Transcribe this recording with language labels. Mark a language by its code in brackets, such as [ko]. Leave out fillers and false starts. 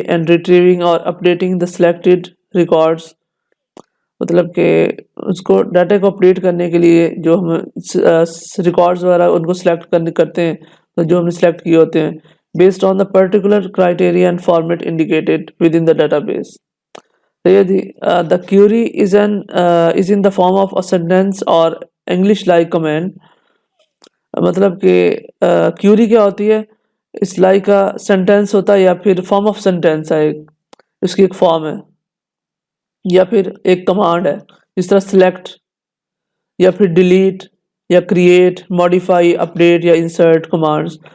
[en] and retrieving اور updating the selected records, [ur] مطلب کہ اس کو ڈیٹا کو اپڈیٹ کرنے کے لیے جو ہم ریکارڈز وغیرہ ان کو سلیکٹ کرتے ہیں جو ہم نے سلیکٹ کیے ہوتے ہیں [en] Based on the particular criteria and format indicated within the database. The query is in the form of a sentence or English like command. [ur] مطلب کہ query کیا ہوتی ہے؟ اس لائک کا سینٹینس ہوتا ہے یا پھر فارم آف سینٹینس ہے، اس کی ایک فارم ہے یا پھر ایک کمانڈ ہے، جس طرح سلیکٹ یا پھر ڈیلیٹ یا کریٹ، ماڈیفائی، اپڈیٹ یا انسرٹ کمانڈز.